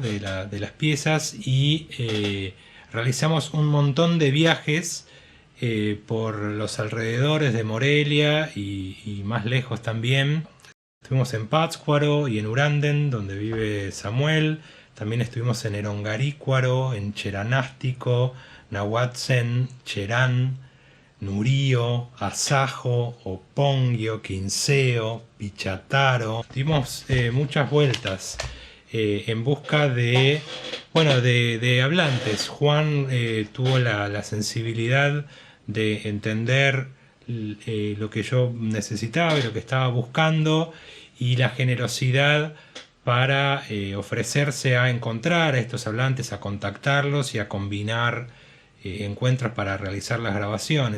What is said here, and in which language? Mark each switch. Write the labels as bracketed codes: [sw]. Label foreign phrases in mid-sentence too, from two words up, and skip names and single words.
[es] de las piezas y realizamos un montón de viajes por los alrededores de Morelia y más lejos también. Estuvimos en Pátzcuaro y en Uranden, donde vive Samuel. También estuvimos en Erongarícuaro, en Cheranástico, Nahuatzen, Cherán, Nurío, Asajo, Oponguio, Quinceo, Pichataro. Dimos muchas vueltas en busca de hablantes. Juan tuvo la sensibilidad de entender lo que yo necesitaba y lo que estaba buscando y la generosidad para ofrecerse a encontrar a estos hablantes, a contactarlos y a combinar encuentros para realizar las grabaciones.